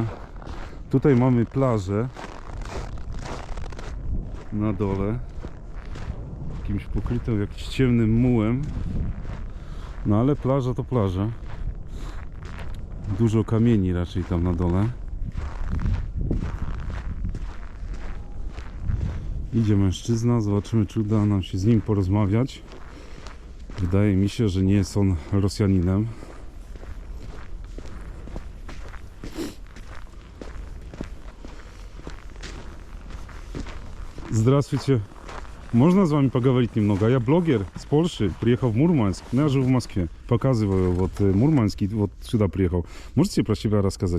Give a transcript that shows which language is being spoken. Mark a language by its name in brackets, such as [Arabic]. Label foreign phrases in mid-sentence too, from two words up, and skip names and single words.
[Polish] Tutaj mamy plażę na dole, jakimś pokrytą jakimś ciemnym mułem, no ale plaża to plaża. Dużo kamieni raczej tam na dole. Idzie mężczyzna, zobaczymy, czy uda nam się z nim porozmawiać. Wydaje mi się, że nie jest on Rosjaninem. [Russian] Здравствуйте. Можно с вами поговорить немного? Я блогер с Польши, приехал в Мурманск. Ну, я живу в Москве. Показываю вот Мурманск, и вот сюда приехал. Можете про себя рассказать?